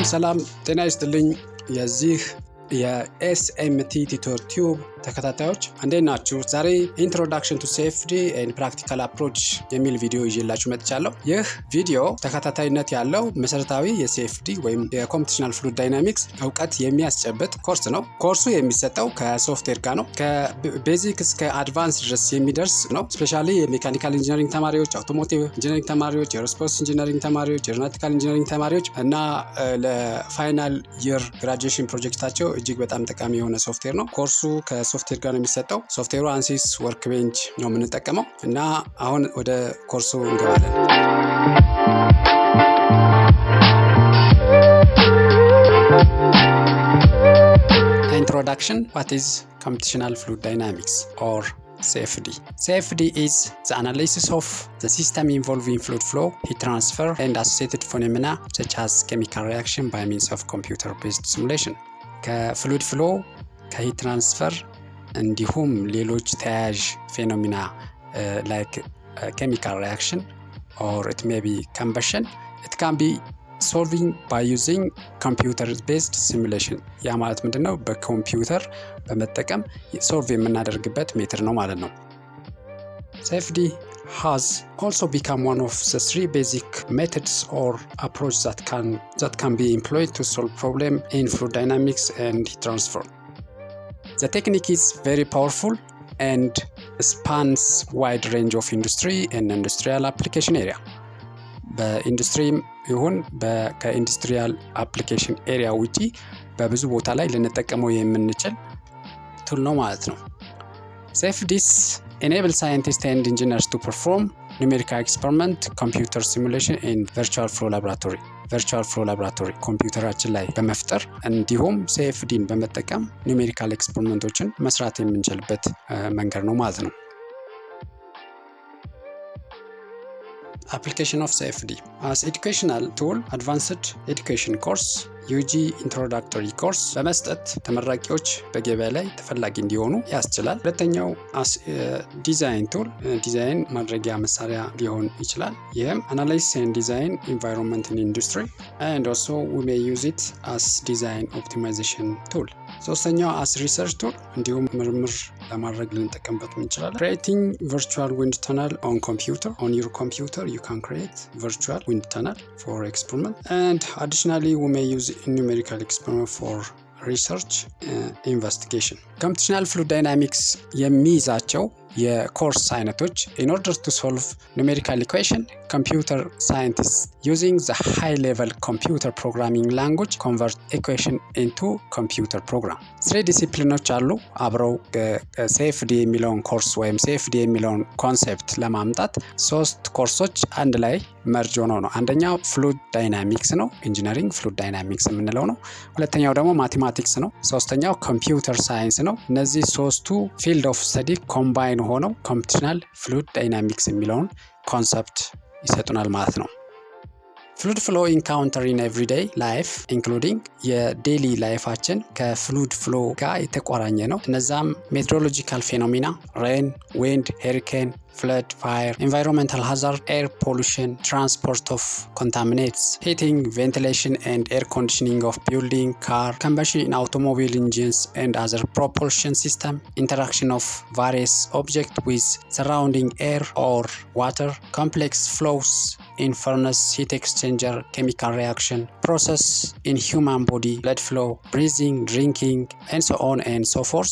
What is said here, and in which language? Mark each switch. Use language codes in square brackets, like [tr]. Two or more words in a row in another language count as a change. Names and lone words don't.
[am] ሰላም ጤና ይስጥልኝ የዚህ የኤስኤምቲ ቲዩተር ቲዩብ ተከታታዮች እንዴት ናችሁ? ዛሬ [en] Introduction to CFD and practical approach [am] የሚል ቪዲዮ ይዤላችሁ መጥቻለሁ። ይህ ቪዲዮ ተከታታይነት ያለው መሰረታዊ የCFD ወይም የኮምፒቲሽናል [en] fluid dynamics [am] ዕውቀት የሚያስጨብጥ ኮርስ ነው። ኮርሱ የሚሰጠው ከሶፍትዌር ጋር ነው። ከቤዚክ እስከ አድቫንስ ድረስ የሚደርስ ነው። ስፔሻሊ [en] mechanical engineering [am] ተማሪዎች፣ [en] automotive engineering [am] ተማሪዎች፣ [en] aerospace engineering [am] ተማሪዎች፣ [en] aeronautical engineering [am] ተማሪዎች እና [en] final year graduation project [am] እጅግ በጣም ጠቃሚ የሆነ ሶፍትዌር ነው። ኮርሱ ከሶፍትዌር ጋር ነው የሚሰጠው። ሶፍትዌሩ ANSYS Workbench ነው የምንጠቀመው እና አሁን ወደ ኮርሱ እንገባለን። Introduction. [en] What is Computational Fluid Dynamics or CFD? CFD is the analysis of the system involving fluid flow, heat transfer, and associated phenomena such as chemical reaction by means of computer-based simulation. fluid flow heat transfer [am] እንዲሁም ሌሎች ተያያዥ ፌኖሜና [en] like chemical reaction or it may be combustion, it can be solving by using computer-based simulation. [am] ያ ማለት ምንድነው? በኮምፒውተር በመጠቀም ሶልቭ የምናደርግበት ሜተድ ነው ማለት ነው። [en] CFD has also become one of the three basic methods or approach that can be employed to solve problem in fluid dynamics and heat transfer. The technique is very powerful and spans wide range of industry and industrial application area. [am] በኢንዱስትሪ ይሁን [en] industrial application area [am] ውጪ በብዙ ቦታ ላይ ልንጠቀመው የምንችል ቱል ነው ማለት ነው። [en] CFDs enable scientists and engineers to perform numerical experiment, computer simulation in virtual flow laboratory [am] ኮምፒውተራችን ላይ በመፍጠር እንዲሁም CFDን በመጠቀም [en] numerical experiments [am] መስራት የምንችልበት መንገድ ነው ማለት ነው። [en] Application of CFD as educational tool, advanced education course, UG introductory course [am] በመስጠት ተመራቂዎች በገበያ ላይ ተፈላጊ እንዲሆኑ ያስችላል። ሁለተኛው [en] design tool [am] ዲዛይን ማድረጊያ መሳሪያ ሊሆን ይችላል። ይህም [en] analysis and design environment in industry and also we may use it as design optimization tool. ሶስተኛው as research tool [am] እንዲሁም ምርምር ለማድረግ ልንጠቀምበት እንችላለን። [en] Creating virtual wind tunnel on your computer you can create virtual wind tunnel for experiment and additionally we may use numerical experiment for research investigation. Computational fluid dynamics [am] የሚይዛቸው የኮርስ አይነቶች [en] in order to solve numerical equation, computer scientists using the high level computer programming language convert equation into computer program. three ዲሲፕሊኖች አሉ አብረው CFD የሚለውን ኮርስ ወይም CFD የሚለውን ኮንሰፕት ለማምጣት ሶስት ኮርሶች አንድ ላይ መርጅ ሆነው ነው። አንደኛው fluid dynamics ነው፣ engineering fluid dynamics የምንለው ነው። ሁለተኛው ደግሞ ማቴማቲክስ ነው። ሶስተኛው computer science ነው። እነዚህ ሶስቱ field of study ኮምባይን ሆነው computational fluid dynamics የሚለውን ኮንሰፕት ይሰጡናል ማለት ነው። fluid flow encounter in everyday life including የዴሊ ላይፋችን ከፍሉይድ ፍሎ ጋር የተቆራኘ ነው። እነዛም meteorological phenomena rain, wind፣ ሄሪኬን፣ flood, fire, environmental hazard, air pollution, transport of contaminants, heating, ventilation and air conditioning of building, car, combustion in automobile engines and other propulsion system, interaction of various objects with surrounding air or water, complex flows in furnace, heat exchanger, chemical reaction, process in human body, blood flow, breathing, drinking and so on and so forth.